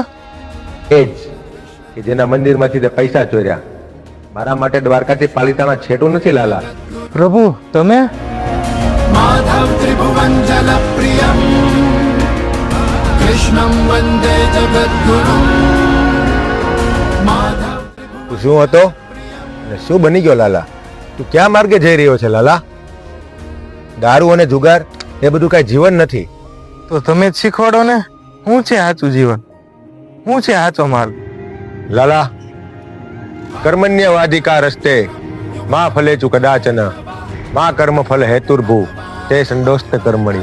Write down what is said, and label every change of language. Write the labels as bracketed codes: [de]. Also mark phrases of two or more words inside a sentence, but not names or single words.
[gu] એ જ કે જેના મંદિરમાંથી તે પૈસા ચોર્યા. મારા માટે દ્વારકાથી પાલીતાણા છેટું નથી લાલા. પ્રભુ તમે? [sa] माधव त्रिभुवन जल प्रियम कृष्णं वंदे जगद्गुरुं. माधव [gu] તું શું હતો અને શું બની ગયો લાલા? તું ક્યાં માર્ગે જઈ રહ્યો છે લાલા? દારૂ અને જુગાર એ બધું કઈ જીવન નથી. તો તમે જ શીખવાડો ને, શું છે સાચું જીવન, શું છે સાચો માર્ગ? [sa] લાલા, कर्मण्यवाधिकार रस्ते मा फलेचु कदाचन मा कर्म फल हेतुर्भु ते संडोस्त कर्मणी.